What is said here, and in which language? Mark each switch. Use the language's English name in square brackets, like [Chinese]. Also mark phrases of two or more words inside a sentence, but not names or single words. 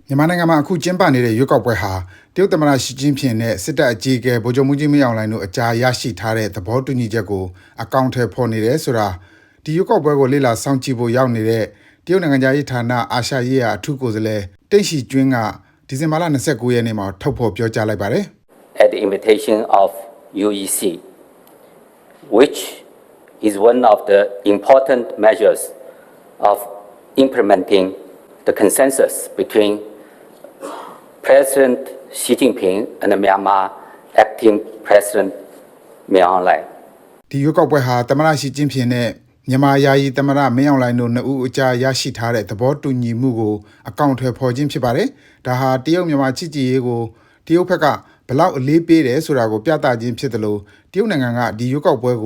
[Burmese] မြန်မာနိုင်ငံမှာအခုကျင်းပနေတဲ့ရွေးကောက်ပွဲဟာတရုတ်သမ္မတရှီကျင်းဖျင်နဲ့စစ်တပ်အကြီးအကဲဗိုလ်ချုပ်မှူးကြီးမင်းအောင်လှိုင်တို့အကြားရရှိထားတဲ့သဘောတူညီချက်ကိုအကောင့်ထဲပေါ်နေတယ်ဆိုတာဒီရွေးကောက်ပွဲကိုလေ့လာစောင့်ကြည့်ဖို့ရောက်နေတဲ့တရုတ်နိုင်ငံသားရေးဌာနအာရှရေးရာအထူးကိုယ်စားလှယ်တိတ်ရှီကျွင်းကဒီဇင်ဘာလ29ရက်နေ့မှာထုတ်ဖော်ပြောကြားလိုက်ပါတယ် [English] At the invitation of UEC, which is one of the important measures of implementing the consensus between President Xi Jinping and the Myanmar acting President Min Aung Hlaing. [Burmese] ဒီရွေးကောက်ပွဲဟာသမ္မတရှီကျင်းဖျင်နဲ့မြန်မာယာယီသမ္မတမင်းအောင်လှိုင်တို့နှစ်ဦးအကြားရရှိထားတဲ့သဘောတူညီမှုကိုအကောင့်ထဲပေါ်ခြင်းဖြစ်ပါတယ်။ဒါဟာတရုတ်မြန်မာချစ်ကြည်ရေးကိုတရုတ်ဘက်ကဘလောက်အလေးပေးတယ်ဆိုတာကိုပြသခြင်းဖြစ်တယ်လို့တရုတ်နိုင်ငံကဒီရွေးကောက်ပွဲကို